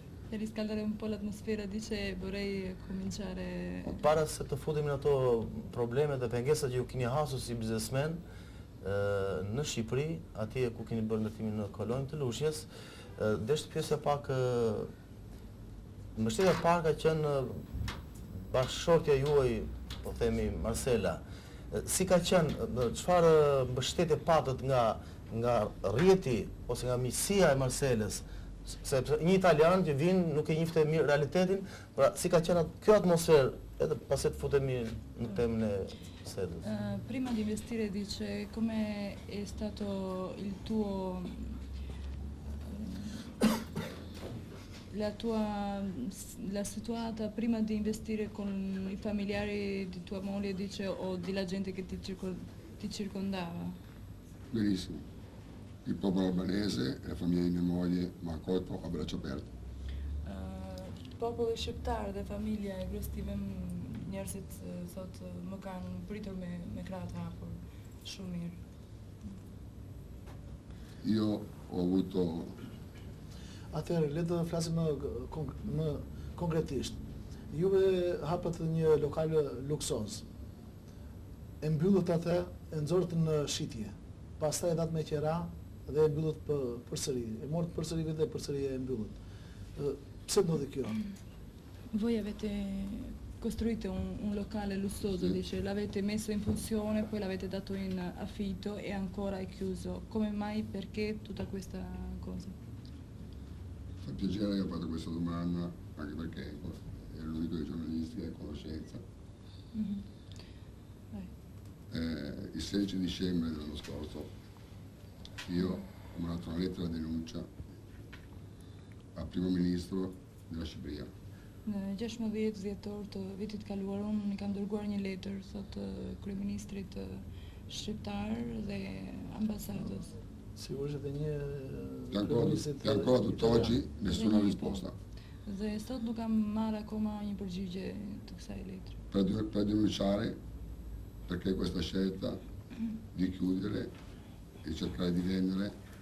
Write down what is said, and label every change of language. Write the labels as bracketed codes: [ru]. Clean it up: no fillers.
[it] Per riscaldare un po' l'atmosfera, dice vorrei cominciare. [sq] Para se të futemi në ato probleme dhe pengesat që ju keni hasur si biznesmen në Shqipëri, atje ku keni bërë ndërtimin në kolonjë të Lushjes, desh të pyesja pak mbështetja e parë ka qenë bashkëshortja juaj, po themi Marcela. Si ka qenë, çfarë mbështetje patët nga rrjeti ose nga miqësia e Marcelës? Sepse një italian që vinë nuk e njihte mirë realitetin, pra si ka qenë kjo atmosferë, edhe pasi të futemi në temën e sedës. [it] Prima di investire dice come è stato il tuo la situata prima di investire con i familiari di tua moglie, dice, o della gente che ti circondava? Benissimo. Il popolo albanese e la famiglia di mia moglie mi ha accolto a braccia aperte. [sq] Populli shqiptar dhe familja e gruas time, njerëzit thot më kanë pritur me krah të hapur shumë mirë. [it] Io ho avuto [sq] Atëherë, le të flasim më konkretisht. Juve hapët një lokal luksoz. E mbyllët atë, e nxorët në shitje. Pastaj e datë me qera dhe e mbyllët përsëri. E morët përsëri dhe përsëri e mbyllët. Pse ndodhi kjo? [it] Voi avete costruito un locale lussuoso, Sì. dice, l'avete messo in funzione, poi l'avete dato in affitto e ancora è chiuso. Come mai, perché tutta questa cosa? Fa piacere che ho fatto questa domanda, anche perché ero l'unico dei giornalisti che ha conoscenza. Mhm. Vai. Il 16 dicembre dell'anno scorso io ho mandato una lettera di denuncia al primo ministro della Shqipëria. [sq] Në 16 dhjetor të vitit kaluar, unë i kam dërguar një letër, thot kryeministrit shqiptar dhe ambasadës. Sigurisht edhe një [it] Che ancora tutt'oggi nessuna risposta. [sq] Dhe sot nuk kam marrë akoma një përgjigje të kësaj letre. [it] Per denunciare perché questa scelta di chiudere e cercare di vendere